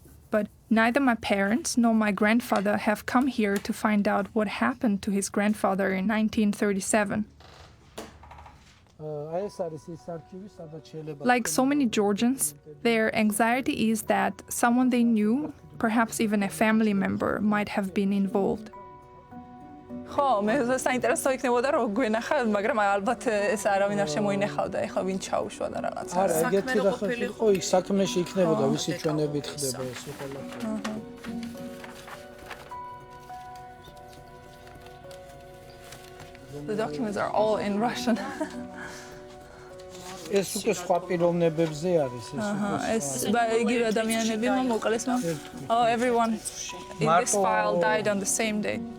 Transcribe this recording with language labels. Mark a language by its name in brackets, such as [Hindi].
[English] But neither my parents nor my grandfather have come here to find out what happened to his grandfather in 1937. Like so many Georgians, their anxiety is that someone they knew, perhaps even a family member, might have been involved. [Georgian] ხო, მე საინტერესო იქნებოდა რომ გვენახა, მაგრამ ალბათ ეს არავინ არ შემოინახავდა, ეხლა ვინ ჩაუშვა და რაღაცა. არა, ეგეთი რა ხო, იქ საქმეში იქნებოდა, ვისი ჩვენებით ხდება ეს ყველაფერი. [English] The documents are all in Russian. [Georgian] ეს უკვე სხვა პიროვნებებზე არის ეს იგივე ადამიანები მოკლეს, [English] oh, everyone in this file died on the same day.